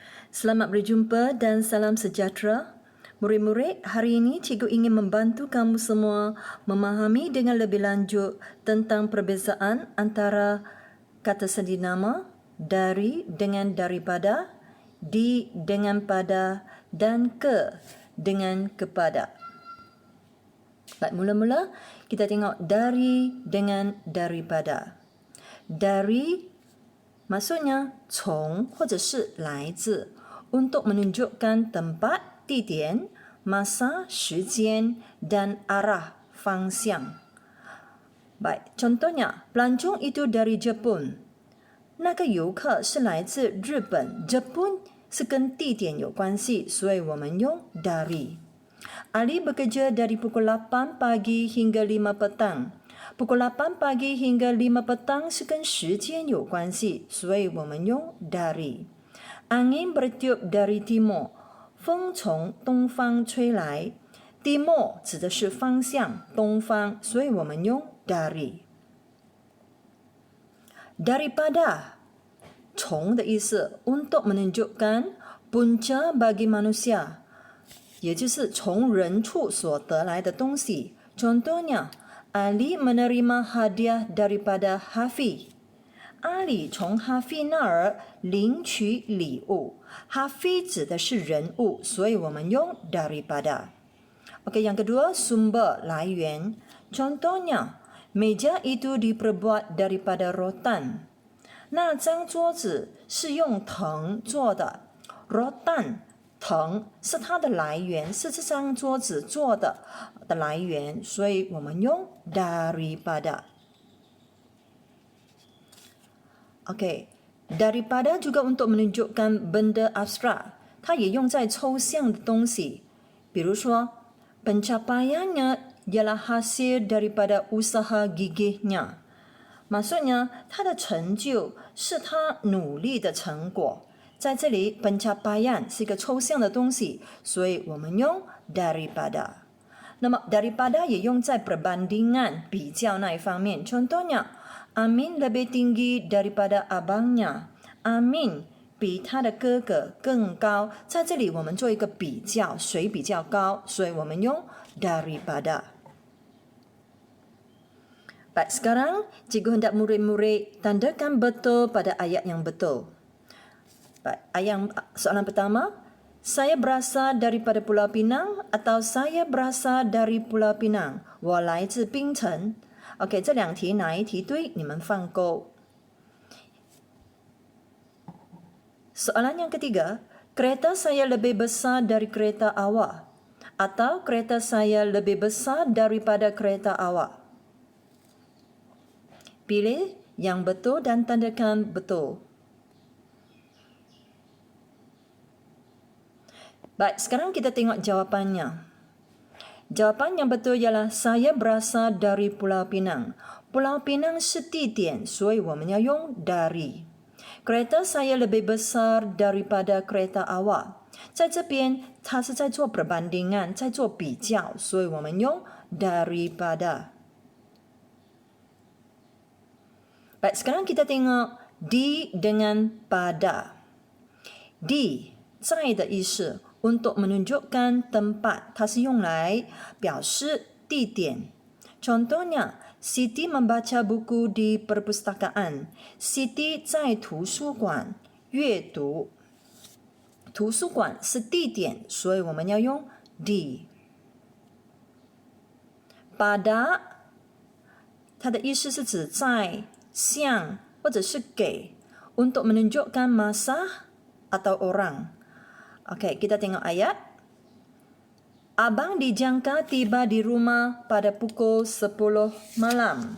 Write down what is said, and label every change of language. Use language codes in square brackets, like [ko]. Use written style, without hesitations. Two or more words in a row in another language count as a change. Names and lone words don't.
[ms] Selamat berjumpa dan salam sejahtera. Murid-murid, hari ini cikgu ingin membantu kamu semua memahami dengan lebih lanjut tentang perbezaan antara kata sendinama, dari dengan daripada, di dengan pada dan ke dengan kepada. Baik, mula-mula kita tengok dari dengan daripada. Dari maksudnya [zh] 从或者是来自 [ms] untuk menunjukkan tempat, 地点, masa, 时间 dan arah, [zh] 方向. [ms] Baik, contohnya, pelancong itu dari Jepun. [zh] 那个游客是来自日本 Jepun 是跟地点有关系，所以我们用 dari. [ms] Ali bekerja dari pukul 8 pagi hingga 5 petang. Pukul 8 pagi hingga 5 petang [zh] 是跟时间有关系，所以我们用 dari. [ms] Angin bertiup dari timur， [zh] 风从东方吹来。timur 指的是方向，东方，所以我们用 dari。daripada 从的意思 [ms] untuk menunjukkan punca bagi manusia， [zh] 也就是从人处所得来的东西。 [ms] contohnya Ali menerima hadiah daripada Hafi。 [zh] 阿里从哈菲那儿领取礼物。哈菲指的是人物，所以我们用 daripada。 [ms] Okey, yang kedua, sumber, 来源。Contohnya, meja itu diperbuat daripada rotan。 [zh] 那张桌子是用藤做的。rotan， 藤是它的来源，是这张桌子做的来源，所以我们用 daripada。 [ms] Okey, daripada juga untuk menunjukkan benda abstrak， [zh] 它也用在抽象的东西。 [ms] 比如说，pencapaiannya ialah hasil daripada usaha gigihnya。maksudnya， [zh] 他的成就是他努力的成果。在这里 pencapaian 是一个抽象的东西，所以我们用 daripada。那么 daripada 也用在 perbandingan 比较那一方面。 [ms] contohnya Amin lebih tinggi daripada abangnya. [zh] Amin 比他的哥哥更高。在这里我们做一个比较，谁比较高，所以我们用 [ms] daripada。Baik, sekarang cikgu hendak murid-murid tandakan betul pada ayat yang betul. Baik, soalan pertama, saya berasal daripada Pulau Pinang atau saya berasal dari Pulau Pinang. [zh] 我来自槟城。OK， 这两题哪一题对？你们放勾。 [ms] Soalan yang ketiga, kereta saya lebih besar dari kereta awak atau kereta saya lebih besar daripada kereta awak. Pilih yang betul dan tandakan betul. Baik, sekarang kita tengok jawapannya. Jawapan yang betul ialah saya berasal dari Pulau Pinang. Pulau Pinang [zh] 是地点，所以我们要用 [ms] dari。kereta saya lebih besar daripada kereta awak。 [zh] 在这边，它是在做 perbandingan， 在做比较，所以我们用 daripada。 [ms] Baik, sekarang kita tengok di dengan pada. [zh] Di 在的意思。 untuk menunjukkan tempat，它是用来表示地点。 [ms] contohnya Siti membaca buku di perpustakaan。 [zh] Siti 在图书馆阅读。图书馆是地点，所以我们要用 di。 pada 它的意思是指在、向或者是给， [ms] untuk menunjukkan masa atau orang。Okey, kita tengok ayat. Abang dijangka tiba di rumah pada pukul 10 malam.